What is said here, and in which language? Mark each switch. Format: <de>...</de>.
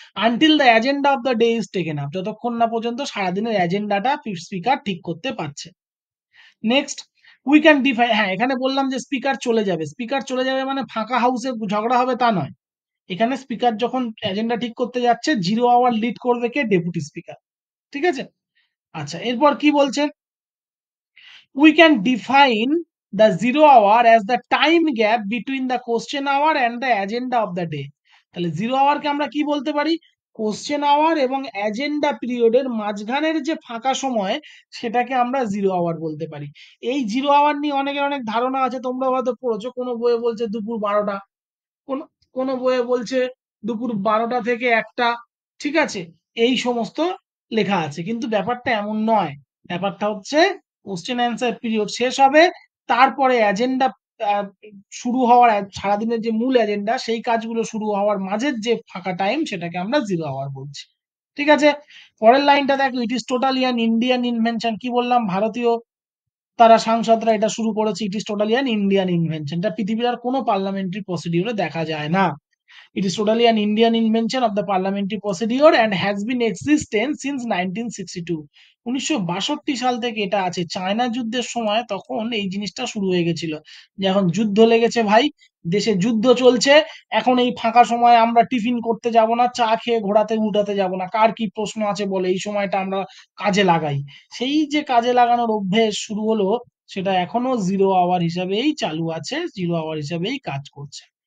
<en>until the agenda of the day is taken up,</en> <bn>যতক্ষণ না পর্যন্ত সারাদিনের এজেন্ডাটা স্পিকার ঠিক করতে পারছে।</bn> <en>next, we can define,</en> <bn>হ্যাঁ এখানে বললাম যে স্পিকার চলে যাবে। স্পিকার চলে যাবে মানে ফাঁকা হাউসে ঝগড়া হবে তা নয়। এখানে স্পিকার যখন এজেন্ডা ঠিক করতে যাচ্ছে, 0 আওয়ার লিড করবে কে? Deputy speaker. ঠিক আছে, আচ্ছা এরপর কি বলছেন,</bn> <en>we can define the 0 hour as the time gap between the question hour and the agenda of the day.</en> <bn>তাহলে 0 আওয়ারকে আমরা কি বলতে পারি? কোশ্চেন আওয়ার এবং এজেন্ডা পিরিয়ডের মাঝখানের যে ফাঁকা সময়, সেটাকে আমরা 0 আওয়ার বলতে পারি। এই 0 আওয়ার নিয়ে অনেকের অনেক ধারণা আছে, তোমরা হয়তো পড়েছো, কোনো বইয়ে বলছে দুপুর 12টা, কোন কোন বইয়ে বলছে দুপুর 12টা থেকে 1টা। ঠিক আছে, এই সমস্ত লেখা আছে, কিন্তু ব্যাপারটা এমন নয়। ব্যাপারটা হচ্ছে কোশ্চেন অ্যান্সার পিরিয়ড শেষ হবে, তারপরে এজেন্ডা শুরু হওয়ার, সারাদিনের যে মূল এজেন্ডা সেই কাজগুলো শুরু হওয়ার মাঝের যে ফাঁকা টাইম, সেটাকে আমরা 0 আওয়ার বলছি। ঠিক আছে, পরের লাইনটা দেখো,</bn> <en>It is totally an Indian invention.</en> <bn>কি বললাম, ভারতীয় তারা সাংসদরা এটা শুরু করেছে।</bn> <en>it is totally an Indian invention,</en> <bn>এটা পৃথিবীর আর কোনো পার্লামেন্টারি প্রসিডিউরে দেখা যায় না।</bn> <en>It is totally an Indian invention of the parliamentary procedure and has been existent since 1962.</en> <bn>1962 সাল থেকে এটা আছে। চায়না যুদ্ধের সময় তখন এই জিনিসটা শুরু হয়ে গেছিল, যে এখন যুদ্ধ লেগেছে ভাই, দেশে যুদ্ধ চলছে, এখন এই ফাঁকা সময় আমরা টিফিন করতে যাব না, চা খেয়ে ঘোরাতে উঠাতে যাব না, কার কি প্রশ্ন আছে বলে এই সময়টা আমরা কাজে লাগাই। সেই যে কাজে লাগানোর অভ্যেস শুরু হলো, সেটা এখনো 0 আওয়ার হিসাবেই চালু আছে, 0 আওয়ার হিসাবেই কাজ করছে।</bn>